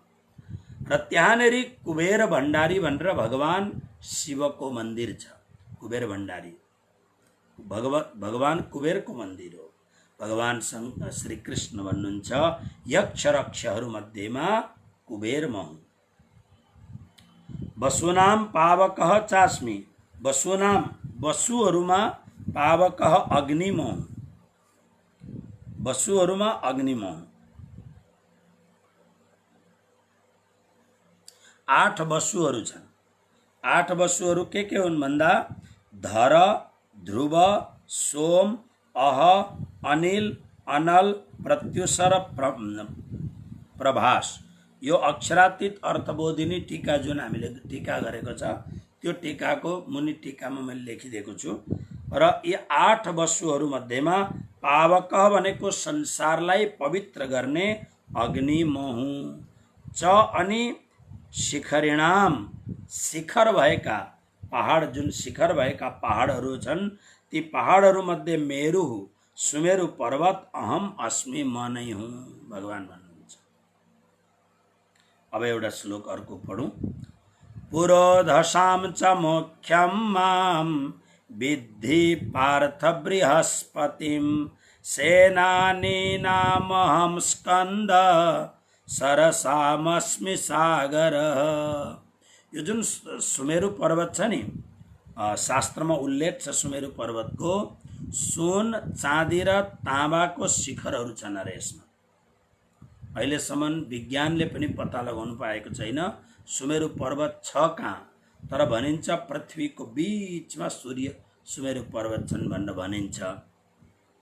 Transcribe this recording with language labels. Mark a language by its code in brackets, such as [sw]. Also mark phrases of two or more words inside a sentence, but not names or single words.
[ne] र त्यहाँनेरि कुबेर भण्डारी भनेर भगवान शिवको मन्दिर छ। कुबेर भण्डारी भगवान कुबेरको मन्दिर हो। भगवान श्री कृष्ण भन्नुहुन्छ यक्ष रक्षहरू मध्येमा कुबेर म हुँ। [sa] वसुनाम पावकः चास्मि। [ne] वसुनाम, वसुहरूमा पावकः अग्नि म हुँ। वसुहरूमा अग्नि म हुँ। 8 वसुहरू छन्। 8 वसुहरू के हुन् भन्दा धर, ध्रुव, सोम, अह, अनिल, अनल, प्रत्युष र प्रभास। यो अक्षरातीत अर्थबोधिनी टीका जुन हामीले टीका गरेको छ त्यो टीकाको मुनि टीकामा मैले लेखिदिएको छु। र यी 8 वसुहरू मध्येमा पावक भनेको संसारलाई पवित्र गर्ने अग्नि म हुँ। च अनि शिखरिणाम, शिखर भएका पहाड, जुन शिखर भएका पहाडहरू छन् ती पहाडहरू मध्ये मेरु, सुमेरु पर्वत [sa] अहम अस्मि [ne] म नै हुँ भगवान भन्नुहुन्छ। अब एउटा श्लोक अर्को पढौं। [sa] पुरोधसाम च मोक्षम माम विद्धि पार्थ बृहस्पतिम सेनानीनामहं स्कंद सरसामस्मि सागर। [ne] यो जुन सुमेरु पर्वत छ नि, शास्त्रमा उल्लेख छ सुमेरु पर्वतको, सुन, चाँदी र ताँबाको शिखरहरू छन् अरे यसमा। अहिलेसम्म विज्ञानले पनि पत्ता लगाउनु पाएको छैन सुमेरु पर्वत छ कहाँ, तर भनिन्छ पृथ्वीको बीचमा सुमेरु पर्वत छन् भनेर भनिन्छ।